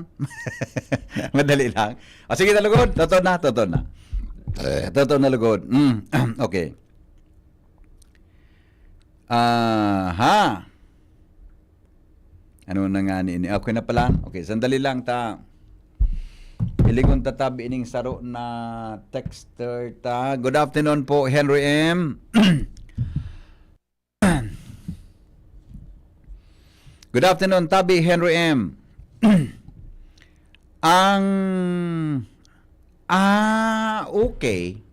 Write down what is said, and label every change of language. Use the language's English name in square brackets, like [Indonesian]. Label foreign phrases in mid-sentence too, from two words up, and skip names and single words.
[Bikol] Madali lang. O sige, talugod. Totoo na. Totoo na lugod. Okay. Ano na nga ni? Okay na pala. Okay, sandali lang ta. Ilingon tatabi ining saro na texter ta. [English] Good afternoon po, Henry M. Good afternoon, tabi Henry M. [Bikol] Okay.